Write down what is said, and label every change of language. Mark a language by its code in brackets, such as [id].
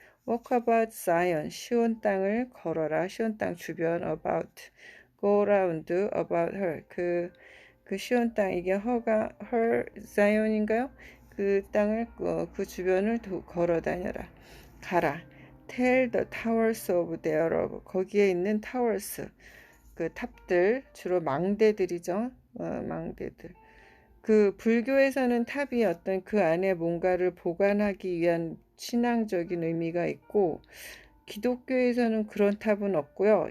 [en] Walk about Zion, [ko] 시온 땅을 걸어라. 시온 땅 주변 [en] about, go around about her. [ko] 그 시온 땅 이게 her Zion인가요? 그 땅을 그 주변을 걸어 다녀라. 가라. [en] Tell the towers of thereof. [ko] 거기에 있는 towers. 그 탑들 주로 망대들이죠. 망대들. 그 불교에서는 탑이 어떤 그 안에 뭔가를 보관하기 위한 신앙적인 의미가 있고 기독교에서는 그런 탑은 없고요.